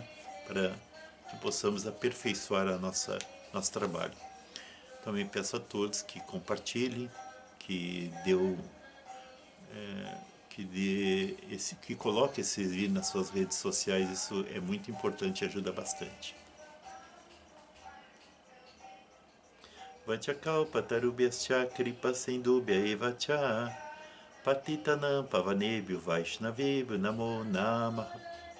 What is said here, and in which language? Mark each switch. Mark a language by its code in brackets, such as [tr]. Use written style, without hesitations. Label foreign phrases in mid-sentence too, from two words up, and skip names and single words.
[pt] Para que possamos aperfeiçoar nosso trabalho. Também peço a todos que compartilhem, que coloque esse vídeo nas suas redes sociais. Isso é muito importante e ajuda bastante. [sa] वाञ्छाकल्पतरुभ्यश्च कृपा सिन्धुभ्य एव च पतितानां पावनेभ्यो वैष्णवेभ्यो नमो नमः.